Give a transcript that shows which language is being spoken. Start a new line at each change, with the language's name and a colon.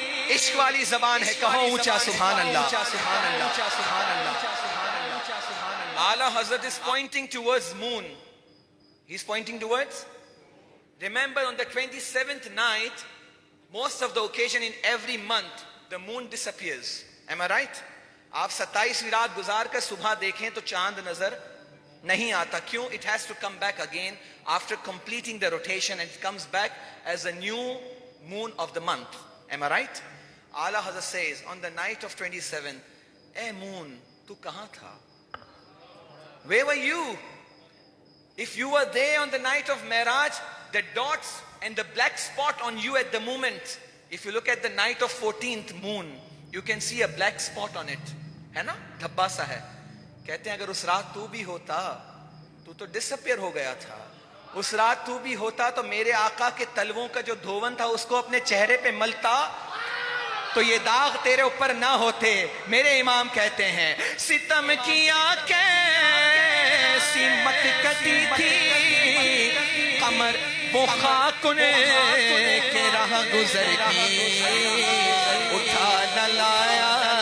Urdu: عشق والی زبان ہے کہو اونچا سبحان اللہ
English: Ala Hazrat is pointing towards moon. He's pointing towards. Remember on the 27th night, most of the occasion in every month, the moon disappears. Am I right?
Urdu: آپ 27ویں رات گزار کر صبح دیکھیں تو چاند نظر نہیں آتا. کیوں؟
English: It has to come back again after completing the rotation and it comes back as a new moon of the month. Am I right? Ala Hazrat says on the night of 27, اے moon,
Urdu: تو کہاں تھا؟
English: Where were you? If you were there on the night of Miraj, the dots and the black spot on you at the moment, if you look at the night of 14th moon, you can see a black spot on it.
Urdu: ہے نا؟ دھبا سا ہے. کہتے ہیں اگر اس رات تو بھی ہوتا تو ڈسپیئر ہو گیا تھا. اس رات تو بھی ہوتا تو میرے آقا کے تلووں کا جو دھون تھا اس کو اپنے چہرے پہ ملتا تو یہ داغ تیرے اوپر نہ ہوتے. میرے امام کہتے ہیں ستم کیا کیسی مت کٹی تھی قمر وہ خاکنے کے راہ گزر کی اٹھا نہ لایا